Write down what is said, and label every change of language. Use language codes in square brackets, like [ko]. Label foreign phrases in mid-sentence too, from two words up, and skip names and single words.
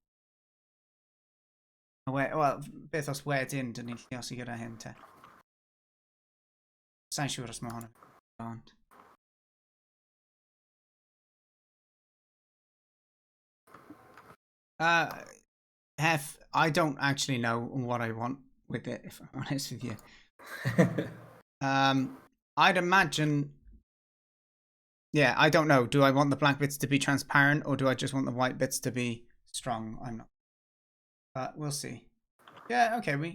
[cy] Wel, beth os wedyn dyn ni'n llosi gyda hyn te? Sa'n siŵr os mae hwn yn... [en] Hef, I don't actually know what I want with it, if I'm honest with you. I'd imagine... Yeah, I don't know. Do I want the black bits to be transparent or do I just want the white bits to be strong? I'm not. But we'll see. Yeah, okay.